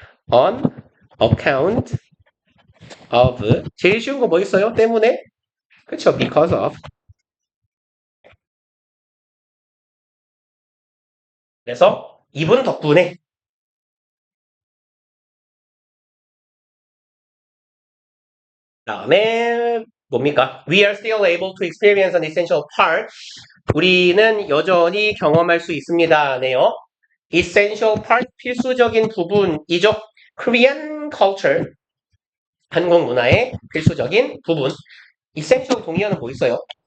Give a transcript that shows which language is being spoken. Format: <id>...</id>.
<en>On account of.</en> <ko>제일 쉬운 거 뭐 있어요? 때문에? 그쵸?</ko> <en>because of.</en> <ko>그래서 이분 덕분에 다음에 뭡니까?</ko> <en>We are still able to experience an essential part.</en> <ko>우리는 여전히 경험할 수 있습니다.네요. essential part, 필수적인 부분이죠.</ko> <en>Korean culture,</en> <ko>한국 문화의 필수적인 부분. essential 동의어는 뭐 있어요?</ko>